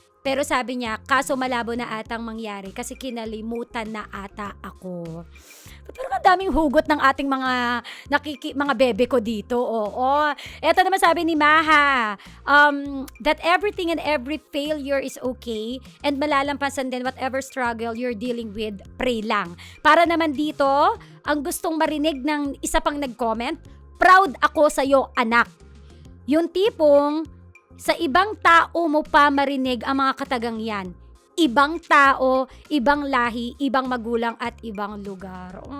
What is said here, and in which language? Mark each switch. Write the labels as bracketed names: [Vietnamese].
[Filipino] Pero sabi niya, kaso malabo na atang mangyari kasi kinalimutan na ata ako. Pero ang daming hugot ng ating mga bebe ko dito. Oo. Ito naman sabi ni Maha, [English] that everything and every failure is okay and [Filipino] malalampasan din [English] whatever struggle you're dealing with, pray lang. [Filipino] Para naman dito, ang gustong marinig ng isa pang nag-comment, proud ako sa'yo, anak. Yung tipong, sa ibang tao mo pa marinig ang mga katagang yan. Ibang tao, ibang lahi, ibang magulang at ibang lugar.